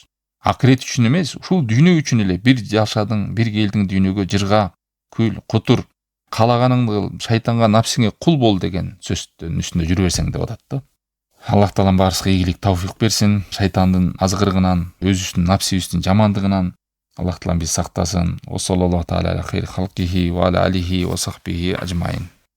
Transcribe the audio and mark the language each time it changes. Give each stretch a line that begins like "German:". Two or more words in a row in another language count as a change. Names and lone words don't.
Kyrgyz: Акырет үчүн эмес, ушул дүйнө үчүн эле бир жашадың, бир келдиң дүйнөгө, жырга, күл, кутур, калаганыңды кыл, шайтанга, напсиңе кул бол деген сөздүн үстүндө жүрө берсең деп атат да. Аллах Таалам баарыбызга ийгилик, тауфик берсин, шайтандын азгырыгынан, өзүбүздүн напсибиздин жамандыгынан Аллах Таалам бизди сактасын.
Arabic: صلى الله تعالى على خير خلقه وعلى آله وصحبه أجمعين.